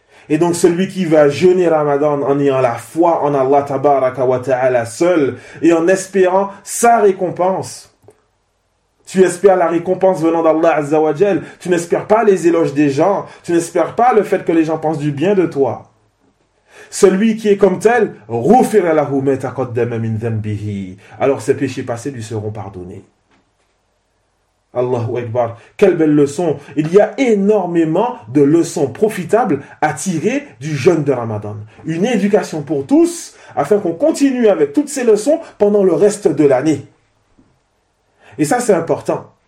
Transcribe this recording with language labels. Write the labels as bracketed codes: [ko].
[fr] Et donc celui qui va jeûner Ramadan en ayant la foi en Allah tabaraka wa ta'ala seul et en espérant sa récompense. Tu espères la récompense venant d'Allah Azza wa Jal. Tu n'espères pas les éloges des gens. Tu n'espères pas le fait que les gens pensent du bien de toi. Celui qui est comme tel, [ar] غُفِرَ لَهُ مَا تَقَدَّمَ مِنْ ذَنْبِهِ. [fr] Alors ses péchés passés lui seront pardonnés. Allahu Akbar. Quelle belle leçon. Il y a énormément de leçons profitables à tirer du jeûne de Ramadan. Une éducation pour tous, afin qu'on continue avec toutes ces leçons pendant le reste de l'année. Et ça, c'est important.